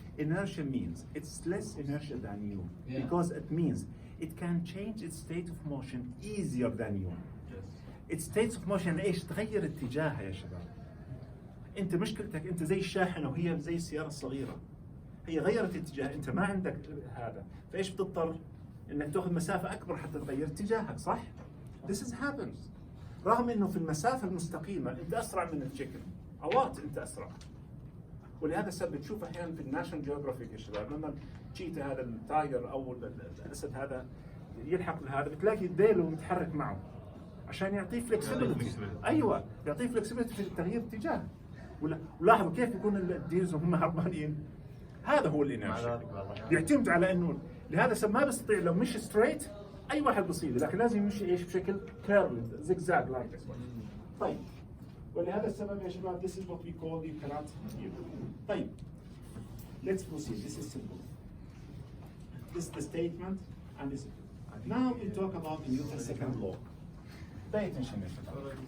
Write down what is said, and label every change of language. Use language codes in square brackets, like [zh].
[en] Inertia means it's less inertia than you, Yeah. because it means it can change its state of motion easier than you. Its state of motion [ar] ايش؟ تغير اتجاهها يا شباب. انت مشكلتك انت زي الشاحنة وهي زي السيارة الصغيرة. هي غيرت اتجاه، انت ما عندك هذا، فايش بتضطر؟ انك تاخذ مسافة اكبر حتى تغير اتجاهك، صح؟ [en] This is happens. [ar] رغم انه في المسافة المستقيمة انت اسرع من التشيكن، اوقات انت اسرع. ولهذا السبب تشوف احيانا في الناشونال جيوغرافيك يا شباب لما التشيتا هذا التايجر او الاسد هذا يلحق لهذا بتلاقي ديله متحرك معه عشان يعطيه فلكسبيتي. ايوه، يعطيه فلكسبيتي في تغيير اتجاه. ولاحظوا كيف يكون الديلز وهم هربانين. هذا هو الانرشيا. يعتمد على انه لهذا السبب ما بيستطيع لو مش ستريت اي واحد بيصيده، لكن لازم يمشي ايش بشكل كيرل زيجزاج لايك. طيب، ولهذا السبب يا شباب [en] this is what we call you cannot hear. طيب, let's proceed. This is simple. This is the statement and this. Now we talk about Newton's second law. Pay attention يا شباب.